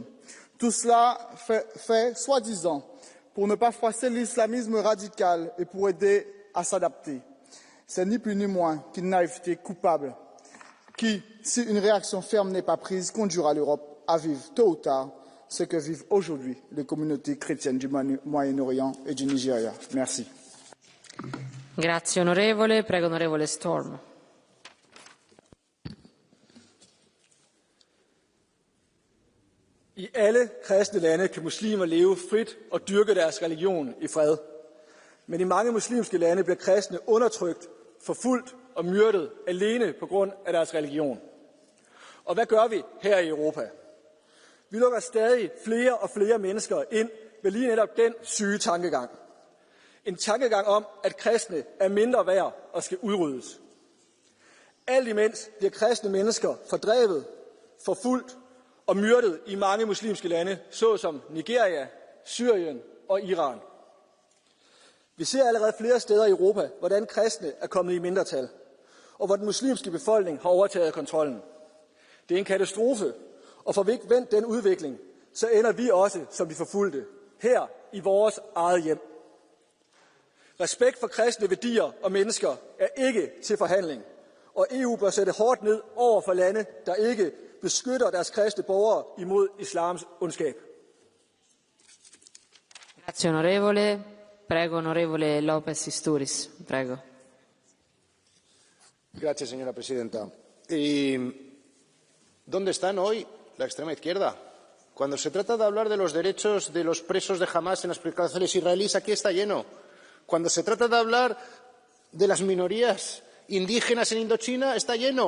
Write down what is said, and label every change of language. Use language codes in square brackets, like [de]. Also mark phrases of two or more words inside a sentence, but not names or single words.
[fr] Tout cela fait soi-disant pour ne pas froisser l'islamisme radical et pour aider à s'adapter. C'est ni plus ni moins qu'une naïveté coupable qui, si une réaction ferme n'est pas prise, conduira l'Europe à vivre tôt ou tard ce que vivent aujourd'hui les communautés chrétiennes du Moyen-Orient et du Nigeria. Merci. [it] Grazie onorevole. Prego onorevole Storm. [da] I alle kristne lande kan muslimer leve frit og dyrke deres religion i fred. Men i mange muslimske lande bliver kristne undertrykt, forfulgt og myrdet alene på grund af deres religion. Og hvad gør vi her i Europa? Vi lukker stadig flere og flere mennesker ind ved lige netop den syge tankegang. En tankegang om, at kristne er mindre værd og skal udryddes. Alt imens bliver kristne mennesker fordrevet, forfulgt og myrdet i mange muslimske lande, såsom Nigeria, Syrien og Iran. Vi ser allerede flere steder i Europa, hvordan kristne er kommet i mindretal, og hvor den muslimske befolkning har overtaget kontrollen. Det er en katastrofe, og får vi ikke vendt den udvikling, så ender vi også som de forfulgte, her i vores eget hjem. Respekt for kristne værdier og mennesker er ikke til forhandling, og EU bør sætte hårdt ned over for lande, der ikke beskytter deres kristne borgere imod islams ondskab. [it] Grazie onorevole. Prego onorevole López Istúriz. Prego. [es] Gracias, señora presidenta. ¿Y dónde están hoy la extrema izquierda? Cuando se trata de hablar de los derechos de los presos de Hamás en las cárceles israelíes, aquí está lleno. Cuando se trata de hablar de las minorías indígenas en Indochina, está lleno.